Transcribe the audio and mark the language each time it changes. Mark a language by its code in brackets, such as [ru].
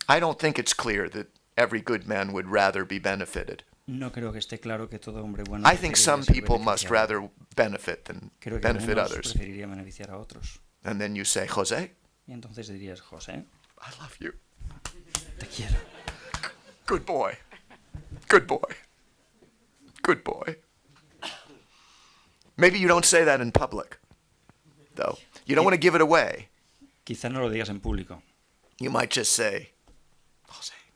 [en] I don't think it's clear that every good man would rather be benefited. [es] No creo que esté claro que todo hombre bueno [en] I think some [es] preferiría ser [en] people must [es] beneficiado. [en] rather benefit than [es] Creo que [en] benefit [es] algunos [en] others. [es] preferiría beneficiar a otros. [en] And then you say, Jose, [es] Y entonces dirías, José, [en] I love you. [es] te quiero. [en] Good boy. Good boy. Good boy. Maybe you don't say that in public, though. You don't want to give it away. [es] Quizá no lo digas en público. [en] You might just say, Jose.